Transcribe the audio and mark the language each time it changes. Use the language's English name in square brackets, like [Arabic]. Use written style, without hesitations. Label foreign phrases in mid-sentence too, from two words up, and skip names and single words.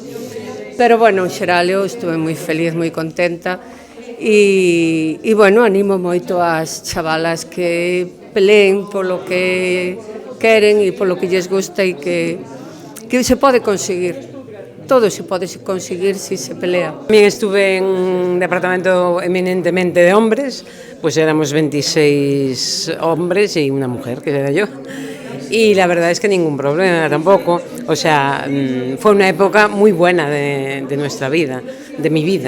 [Galician] Pero, bueno, en xeral eu estuve moi feliz, moi contenta e bueno, animo moito ás chavalas que peleen polo que queren e polo que lles gusta e que se pode conseguir. Todo se pode conseguir si se pelea. [Spanish] También estuve en un departamento eminentemente de hombres, pues éramos 26 hombres y una mujer, que era yo. Y la verdad es que ningún problema tampoco. O sea, fue una época muy buena de nuestra vida, de mi vida.